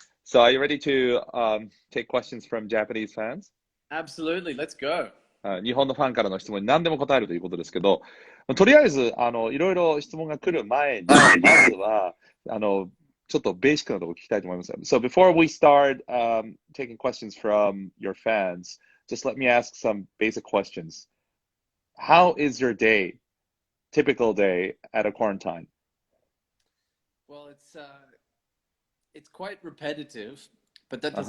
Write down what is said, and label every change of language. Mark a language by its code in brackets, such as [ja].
[en] So, are you ready to take questions from Japanese fans? Absolutely. Let's go. [ja] 日本のファンからの質問に何でも答えるということですけど、とりあえず、いろいろ質問が来る前に、まずは、ちょっとベーシックなところ聞きたいと思います。 [en] So, before we start taking questions from your fans, just let me ask some basic questions. How is your day, typical day at a quarantine? Well, it's quite repetitive, but that